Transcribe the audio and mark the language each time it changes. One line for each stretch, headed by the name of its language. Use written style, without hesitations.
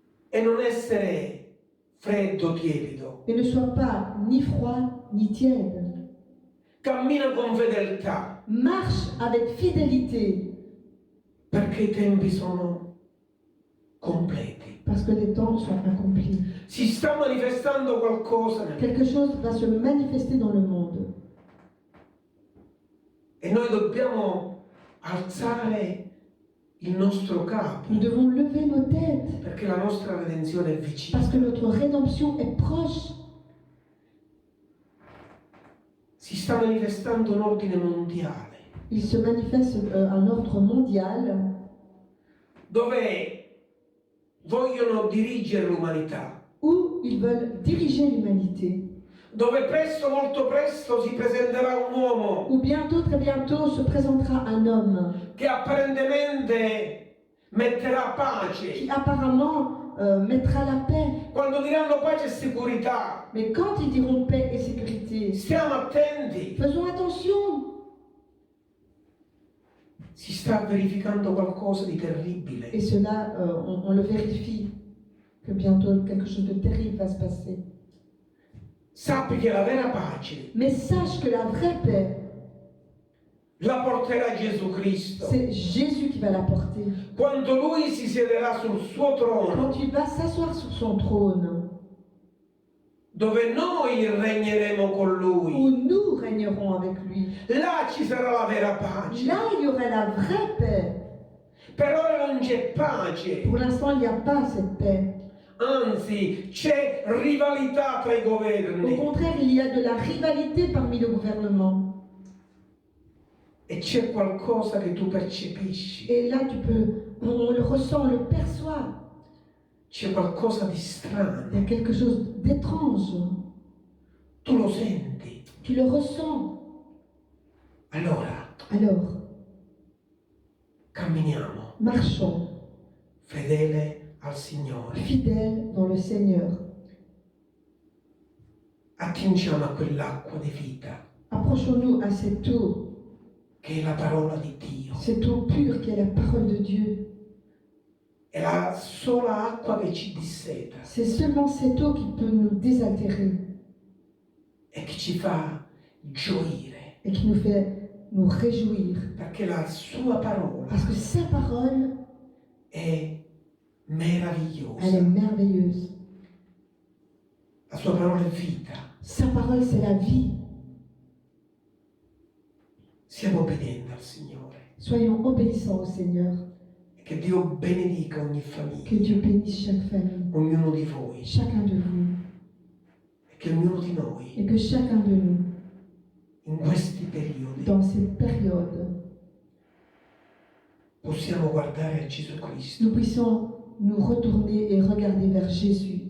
Italian: e non essere freddo, tiepido.
French: Et ne sois pas ni froid ni tiède.
Italian: Cammina con fedeltà,
French: Marche avec fidélité,
Italian: perché i tempi sono completi.
French: parce que les temps sont accomplis.
Italian: Si sta manifestando qualcosa
French: Quelque chose va se manifester dans le monde.
Italian: e noi dobbiamo alzare il nostro capo,
French: Nous devons lever nos têtes,
Italian: perché la nostra redenzione è vicina.
French: parce que notre rédemption est proche.
Italian: Si sta manifestando un ordine mondiale
French: Il se manifeste un ordre mondial
Italian: dove vogliono dirigere l'umanità,
French: où ils veulent diriger l'humanité.
Italian: dove presto, molto presto si presenterà un uomo
French: Où bientôt, très bientôt, se présentera un homme
Italian: che apparentemente metterà pace.
French: qui apparemment mettra la paix.
Italian: Quando diranno pace e sicurezza,
French: Mais quand ils diront paix et sécurité,
Italian: stiamo attenti.
French: faisons attention.
Italian: Si sta verificando qualcosa di terribile.
French: Et cela, on le vérifie, que bientôt quelque chose de terrible va se passer.
Italian: Sappi che la vera pace
French: Mais sache que la vraie paix,
Italian: la porterà Gesù Cristo.
French: c'est Jésus qui va la porter.
Italian: Quando Lui si siederà sul suo trono,
French: Quand il va s'asseoir sur son trône,
Italian: dove noi regneremo con
French: où
Italian: Lui,
French: nous régnerons avec lui,
Italian: là ci sarà la vera pace.
French: là il y aura la vraie paix.
Italian: Per ora non c'è pace,
French: Pour l'instant, il n'y a pas cette paix.
Italian: anzi c'è rivalità tra i
French: Au
Italian: governi
French: contraire, il y a de la rivalité parmi le gouvernement.
Italian: e c'è qualcosa che tu percepisci,
French: Et là, on le ressent, on le perçoit.
Italian: c'è qualcosa di
French: Il y
Italian: strano,
French: a quelque chose d'étrange.
Italian: tu lo senti.
French: Tu le ressens.
Italian: Allora
French: Alors,
Italian: camminiamo
French: marchons,
Italian: fedele al Signore,
French: fidèles dans le Seigneur.
Italian: attingiamo a quell'acqua di vita
French: Approchons-nous à cette eau
Italian: che è la parola di Dio.
French: Cette eau pure qui est la parole de Dieu.
Italian: È la sola acqua che ci disseta
French: C'est seulement cette eau qui peut nous désaltérer
Italian: e che ci fa gioire,
French: et qui nous fait nous réjouir.
Italian: perché la sua parola
French: Parce que sa parole,
Italian: è
French: elle est
Italian: meravigliosa.
French: merveilleuse.
Italian: La sua parola è vita.
French: Sa parole, c'est la vie.
Italian: Siamo obbedienti al Signore.
French: Soyons obéissants au Seigneur.
Italian: E che Dio benedica ogni
French: Que
Italian: famiglia,
French: Dieu bénisse chaque famille,
Italian: ognuno di voi,
French: chacun de vous,
Italian: e che ognuno di noi
French: et que chacun de nous,
Italian: in questi periodi
French: dans cette période,
Italian: possiamo guardare a Gesù Cristo,
French: nous puissions nous retourner et regarder vers Jésus,